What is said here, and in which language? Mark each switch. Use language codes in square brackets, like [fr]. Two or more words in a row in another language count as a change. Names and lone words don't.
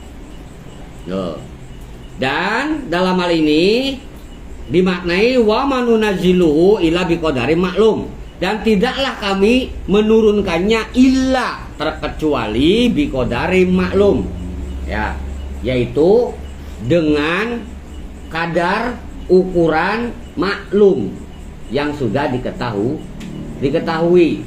[id] Dan dalam hal ini dimaknai [ar] وما ننزله إلا بقدر معلوم, [id] dan tidaklah kami menurunkannya illa terkecuali [ar] بقدر معلوم [id] ya, yaitu dengan kadar ukuran maklum yang sudah diketahui.